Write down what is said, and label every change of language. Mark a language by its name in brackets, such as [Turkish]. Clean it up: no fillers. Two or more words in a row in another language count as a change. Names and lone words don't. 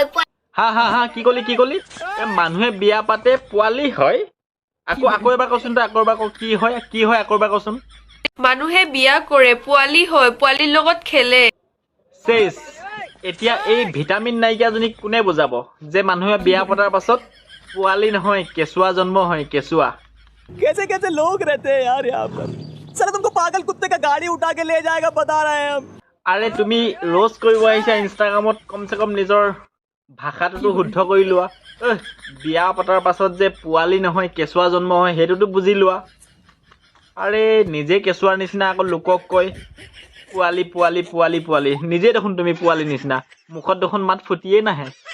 [Assamese] হা কি কলি মানুহে বিয়া পাতে পোৱালি হয় আকৌ এবাৰ কচোন তই আকৌ এবাৰ কি হয় আকৌ এবাৰ কচোন মানুহে বিয়া কৰে পোৱালি হয় পোৱালিৰ লগত খেলে চেছ এতিয়া এই ভিটামিন নাইকিয়াজনীক কোনে বুজাব যে মানুহে বিয়া পতাৰ পাছত পোৱালি নহয় কেঁচুৱা জন্ম হয় কেঁচুৱা [Hindi] कैसे कैसे लोग रहते हैं यार यहाँ पर सर तुमको पागल कुत्ते का गाड़ी उठा के ले जाएगा बता रहे हैं हम [Assamese] আৰে তুমি ৰোজ কৰিব আহিছা ইনষ্টাগ্ৰামত কমচে কম নিজৰ ভাষাটোতো শুদ্ধ কৰি লোৱা বিয়া পতাৰ পাছত যে পোৱালি নহয় কেঁচুৱা জন্ম হয় সেইটোতো বুজি লোৱা আৰে নিজে কেঁচুৱাৰ নিচিনা আকৌ লোকক কয় পোৱালি পোৱালি পোৱালি পোৱালি নিজে দেখোন তুমি পোৱালি নিচিনা মুখত দেখোন মাত ফুটিয়েই নাহে